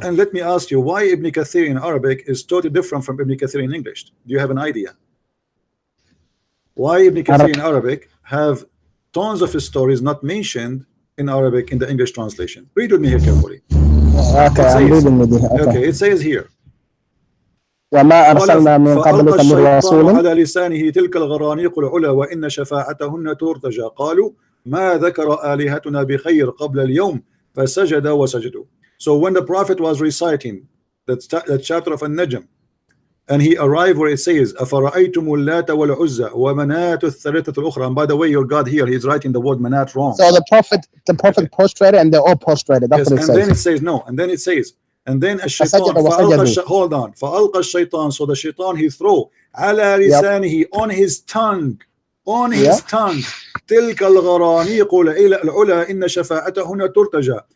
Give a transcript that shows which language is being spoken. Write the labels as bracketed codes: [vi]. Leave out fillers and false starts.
[en] And let me ask you, why Ibn Kathir in Arabic is totally different from Ibn Kathir in English? Do you have an idea? Why Ibn Kathir in Arabic have tons of his stories not mentioned in Arabic in the English translation? Read with me here carefully. Okay, I'm reading with you. Okay, it says here. [ar] وما أرسلنا من قبلك من رسول على لسانه تلك الغرانيق العلا وإن شفاعتهن ترتجى قالوا ما ذكر آلهتنا بخير قبل اليوم فسجد وسجدوا. [en] So when the prophet was reciting that chapter of An-Najm, and he arrived where it says [ar] أفرأيتم اللات والعزى ومناة الثالثة الأخرى, [en] and by the way your God here he's writing the word Manat wrong. So the prophet prostrated and they're all prostrated. That's what it says. Then it says no, and then it says, and then الشيطان hold on [ar] فألقى الشيطان, [en] so the shaitan he throw [ar] على لسانه, [en] on his tongue, [ar] تلك الغرانيق العلا إن شفاعتهن ترتجى.